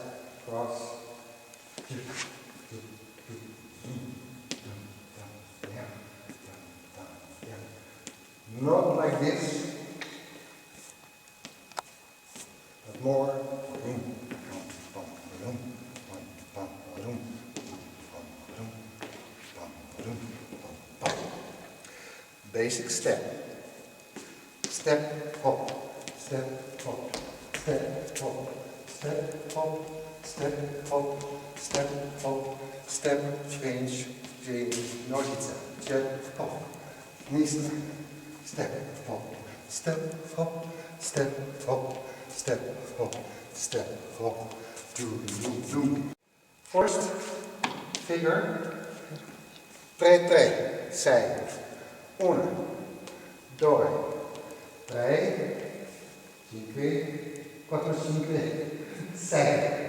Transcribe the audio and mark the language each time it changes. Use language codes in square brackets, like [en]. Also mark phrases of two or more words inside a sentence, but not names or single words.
[en] Cross. Not like this, but more. Basic step. Step, hop, step, hop, step, hop, step, hop, step, hop, step, hop, step, change, nožice, step, hop, místa, step, hop, step, hop, step, hop, step, hop, step, hop, do. First figure, 3, 6. 1, 2, 3, 5, 4, 5, 6.